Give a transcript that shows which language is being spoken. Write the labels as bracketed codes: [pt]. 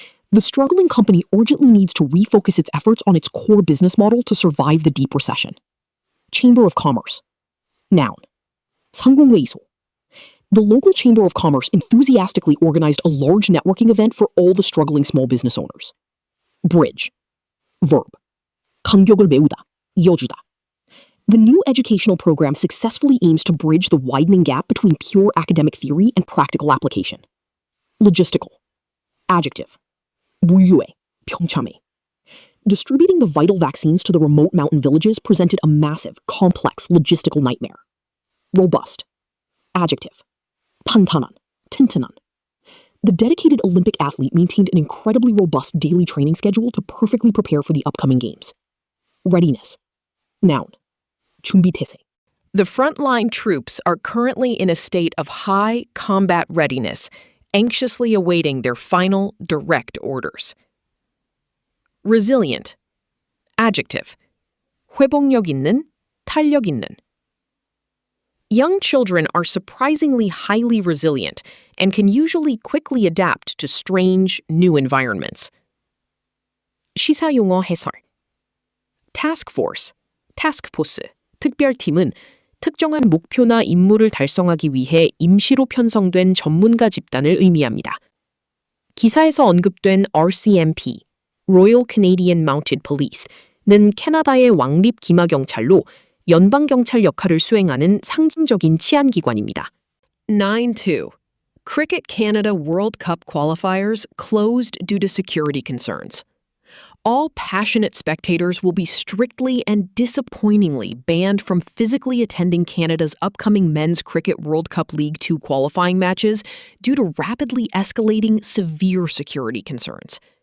[en] The struggling company urgently needs to refocus its efforts on its core business model to survive the deep recession. Chamber of Commerce. Noun. [ko] 상공회의소. [en] The local Chamber of Commerce enthusiastically organized a large networking event for all the struggling small business owners. Bridge. Verb. [ko] 간격을 메우다, 이어주다. [en] The new educational program successfully aims to bridge the widening gap between pure academic theory and practical application. Logistical. Adjective. [ko] 무유해, 병참해. [en] Distributing the vital vaccines to the remote mountain villages presented a massive, complex logistical nightmare. Robust. Adjective. [ko] 탄탄한, 튼튼한. [en] The dedicated Olympic athlete maintained an incredibly robust daily training schedule to perfectly prepare for the upcoming games. Readiness. Noun. [ko] 준비태세. [en] The frontline troops are currently in a state of high combat readiness, anxiously awaiting their final direct orders. Resilient. Adjective. [ko] 회복력 있는, 탄력 있는. [en] Young children are surprisingly highly resilient and can usually quickly adapt to strange, new environments. [ko] 시사용어 해설. Task Force, 타스크포스, 특별팀은 특정한 목표나 임무를 달성하기 위해 임시로 편성된 전문가 집단을 의미합니다. 기사에서 언급된 RCMP, Royal Canadian Mounted Police는 캐나다의 왕립 기마경찰로 연방경찰 역할을 수행하는 상징적인 치안기관입니다. [en] 9-2. Cricket Canada World Cup qualifiers closed due to security concerns. All passionate spectators will be strictly and disappointingly banned from physically attending Canada's upcoming Men's Cricket World Cup League 2 qualifying matches due to rapidly escalating severe security concerns.